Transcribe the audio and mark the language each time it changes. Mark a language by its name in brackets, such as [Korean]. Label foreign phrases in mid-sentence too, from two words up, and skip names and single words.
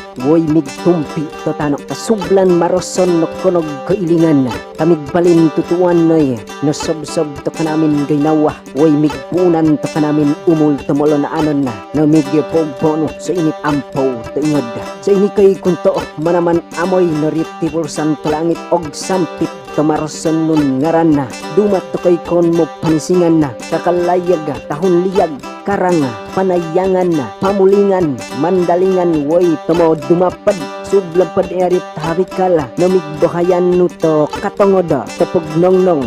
[Matigsalug Manobo] woy migtumpi to tanok kasublan maroson no kunog kailingan, kamig balin tutuan noy, no sob-sob to kanamin gaynawa, woy migpunan to kanamin umul tumolo na anon na, no migpogpono sa init ampaw to ingod, sa ini kay kunto manaman amoy no ritibulsan to langit og sampit to maroson nun ngaran na, dumat to kay kon mo panisingan na, kakalayag tahon liyag, karanga, panayangan na, pamulingan, mandalingan, woy, tumo dumapad, sublapad erit harikala, namigbohayan nuto, katongoda, tapog nongnong,